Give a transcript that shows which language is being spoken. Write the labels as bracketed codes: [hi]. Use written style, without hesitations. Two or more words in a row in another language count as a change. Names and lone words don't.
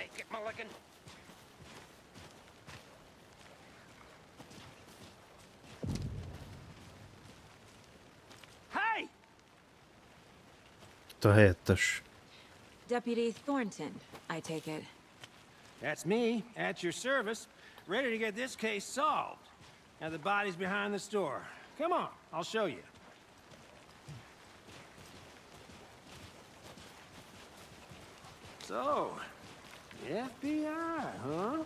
[en] Mulligan. Hey! [hu] Itt a helyettes. [en] Deputy Thornton, I take it. That's me, at your service, ready to get this case solved. Now the body's behind the store. Come on, I'll show you. So, the FBI, huh?